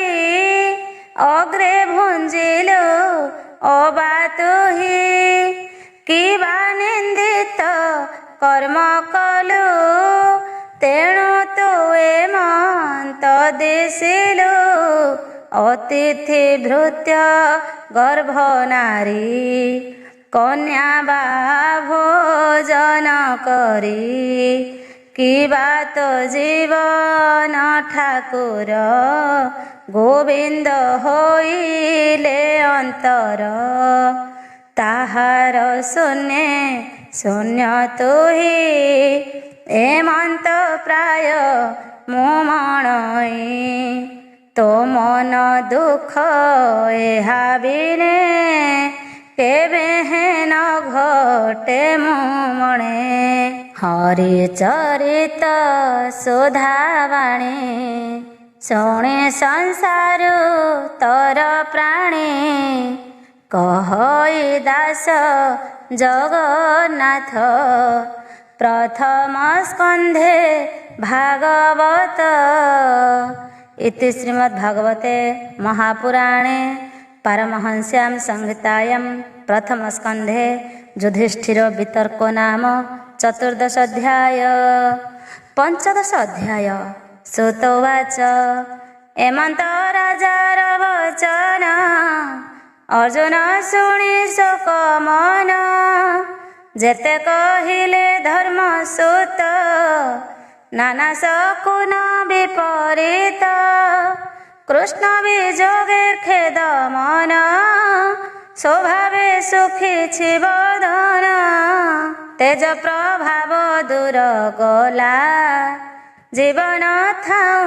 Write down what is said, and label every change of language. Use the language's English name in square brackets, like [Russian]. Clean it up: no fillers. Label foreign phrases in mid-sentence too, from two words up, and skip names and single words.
[Odia] ଅଗ୍ରେ ଭୁଞ୍ଜିଲୁ ଅବା ତୁହି କିବା ନିନ୍ଦିତ କର୍ମ କଲୁ ତେଣୁ ତୁ ଏମନ୍ତ ଦିଶିଲୁ ଅତିଥି ଭୃତ୍ୟ ଗର୍ଭ ନାରୀ କନ୍ୟା ବା ଭୋଜନ କରି କିବା ତୋ ଜୀବନ ଠାକୁର ଗୋବିନ୍ଦ ହୋଇଲେ ଅନ୍ତର ତାହାର ଶୂନ୍ୟ ଶୂନ୍ୟ ତୁହି ଏମନ୍ତ ପ୍ରାୟ ମୁମଣଇ ତୋ ମନ ଦୁଖ ଏହା ବିନେ କେବେ ହେନ ଘଟେ ମୁମଣେ ହରି ଚରିତ ସୁଧାବାଣୀ ଶୁଣେ ସଂସାରୁ ତର ପ୍ରାଣୀ କହଇ ଦାସ ଜଗନ୍ନାଥ ପ୍ରଥମ ସ୍କନ୍ଧେ ଭାଗବତ [Sanskrit] इति श्रीमद्भागवते महापुराणे पारमहंस्यां संहितायां प्रथम स्कंधे युधिष्ठिर वितर्को नाम 14 अध्याय 15 अध्याय [Odia] सुतोवाच ଏମନ୍ତ ରାଜାର ବଚନ ଅର୍ଜୁନ ଶୁଣି ଶୋକ ମନ ଯେତେ କହିଲେ ଧର୍ମ ସୂତ ନାନା ଶକୁନ ବିପରୀତ କୃଷ୍ଣ ବିଯୋଗେ ଖେଦ ମନ ସ୍ୱଭାବେ ସୁଖୀ ଛିବଦନ ତେଜ ପ୍ରଭାବ ଦୂର ଗଲା ଜୀବନ ଥାଉ